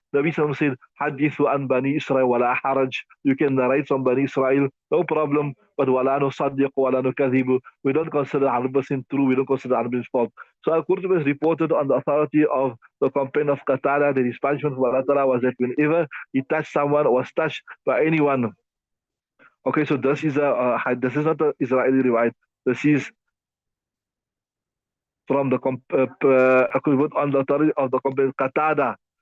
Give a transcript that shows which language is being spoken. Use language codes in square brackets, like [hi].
[en] Nabi Sallam said, [ar] حدثوا عن بني إسرائيل ولا حرج. [en] You can narrate from Bani Israel, no problem. But [ar] ولا نصدق ولا نكذب. [en] We don't consider 100% true. We don't consider 100% false. So Al-Qurtubi is reported on the authority of the companion of Qatada that his punishment for Allah Ta'ala was that whenever he touched someone or was touched by anyone. Okay, so this is not an Israeli riwayat. This is from the equivalent on the authority of the companion Qatada.